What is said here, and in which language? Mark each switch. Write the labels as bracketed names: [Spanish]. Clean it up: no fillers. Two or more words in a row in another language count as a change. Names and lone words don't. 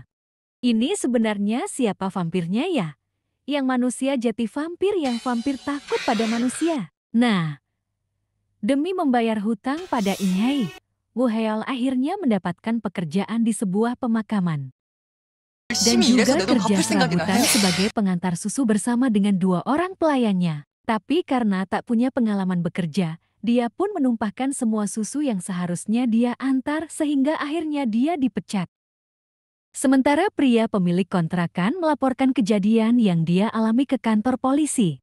[Indonesian] Ini sebenarnya siapa vampirnya ya? Yang manusia jati vampir yang vampir takut pada manusia. Nah, demi membayar hutang pada In-hye, Woo Hae-yeol akhirnya mendapatkan pekerjaan di sebuah pemakaman. Dan [Korean] 열심히 일해서 [Indonesian] juga [Korean] 내 돈 [Indonesian] kerja [Korean] 갚을 생각이나 [Indonesian] serabutan [Korean] 해. [Indonesian] sebagai pengantar susu bersama dengan 2 orang pelayannya. Tapi karena tak punya pengalaman bekerja, dia pun menumpahkan semua susu yang seharusnya dia antar sehingga akhirnya dia dipecat. Sementara pria pemilik kontrakan melaporkan kejadian yang dia alami ke kantor polisi.